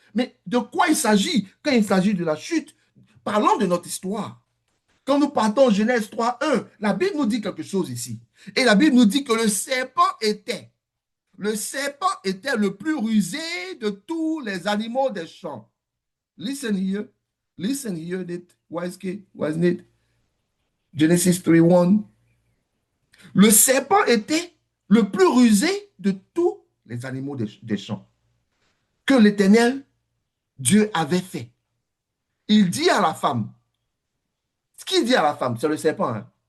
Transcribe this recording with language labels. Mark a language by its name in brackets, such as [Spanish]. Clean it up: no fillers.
[French] Mais de quoi il s'agit quand il s'agit de la chute? Parlons de notre histoire. Quand nous partons en Genèse 3:1, la Bible nous dit quelque chose ici. Et la Bible nous dit que le serpent était le plus rusé de tous les animaux des champs. [English] Listen here. Listen here, wise kid, wasn't it? Genesis 3:1. [French] Le serpent était le plus rusé de tous les animaux des champs que l'Éternel Dieu avait fait. Il dit à la femme, ce qu'il dit à la femme, c'est le serpent. Hein?